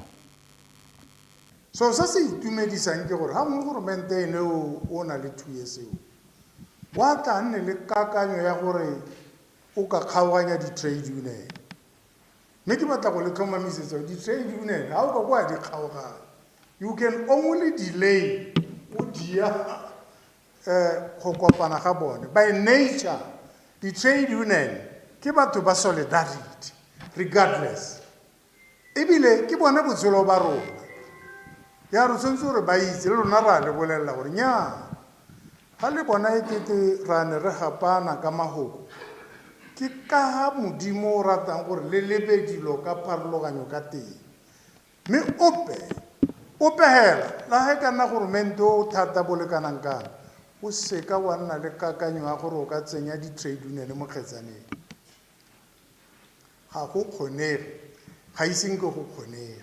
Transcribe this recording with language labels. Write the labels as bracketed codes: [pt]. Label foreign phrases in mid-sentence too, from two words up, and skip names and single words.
[tn] So se se itumedisang ke gore ha mogoromente ene o na le thuye seo wa tla nne le kakanyo ya gore o ka kgaoganya [en] di-trade union. [tn] Mme ke batla go le tlhomamisetsa [en] di-trade union [tn] ha o ka kwa di kgaoganya [en] you can only delay [tn] o dia go kopana ga bone. [en] By nature di-trade union [tn] ke batho ba solidarity regardless ebile ke bone botshelo ba rona ya re tshwanetse gore ba itse le rona ra le bolelela gore nnyaa ga le bona e kete ra ne re gapana ka magoko ke ka ga modimo o ratang gore le lebe dilo ka pharologanyo ka teng mme ope hela la ge ka nna goromente o thata bo lekanang kana o seka wa nna le kakanyo ya gore o ka tsenya [en] di-trade union [tn] mo kgetsaneng ga go kgonege ga iseng ke go kgonege.